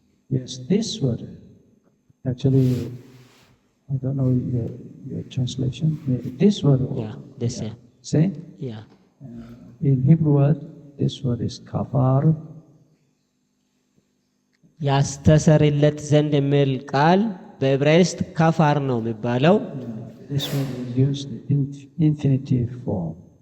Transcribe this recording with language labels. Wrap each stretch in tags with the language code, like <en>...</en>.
<en>Yes, this word actually, I don't know your translation. This word. Yeah, this. Yeah. Say. Yeah. In Hebrew word, this word is kafar.</en> <am>ያስተሰርይለት ዘንድ የሚል ቃል በዕብራይስጥ ካፋር ነው የሚባለው።</am> <en>This word is used in infinitive form.</en>